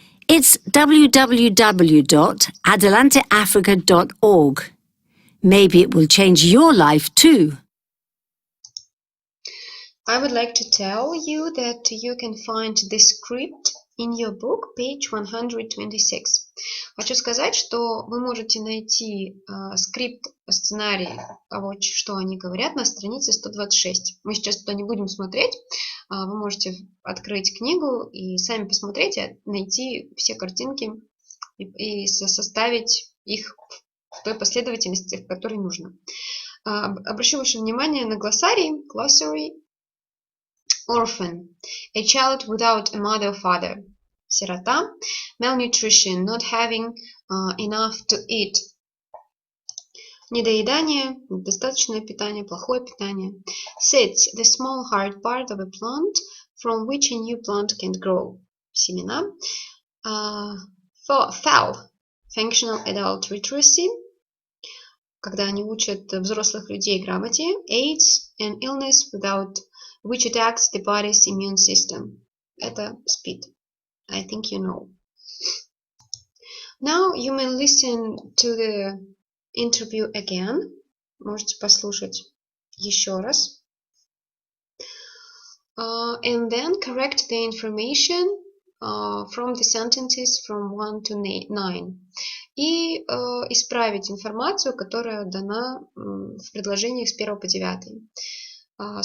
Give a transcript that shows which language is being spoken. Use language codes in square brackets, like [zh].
[en] It's www.adelanteafrica.org. Maybe it will change your life too. I would like to tell you that you can find this script in your book, page 126. [ru] Хочу сказать, что вы можете найти скрипт, сценарий того, что они говорят, на странице 126. Мы сейчас туда не будем смотреть. Вы можете открыть книгу и сами посмотреть, найти все картинки и составить их в той последовательности, в которой нужно. Обращу ваше внимание на глоссарий. [en] Glossary. Orphan. A child without a mother or father. [ru] Сирота. Malnutrition. [en] Not having enough to eat. [ru] Недоедание, недостаточное питание, плохое питание. [en] Seeds, the small hard part of a plant from which a new plant can grow. [ru] Семена. FAL, functional adult literacy, когда они учат взрослых людей грамоте. [en] AIDS, an illness without which attacks the body's immune system. [ru] Это СПИД. [en] I think you know. Now you may listen to the interview again. [ru] Можете послушать еще раз. [en] And then correct the information from the sentences from 1 to 9. [ru] И исправить информацию, которая дана в предложениях с 1 по 9.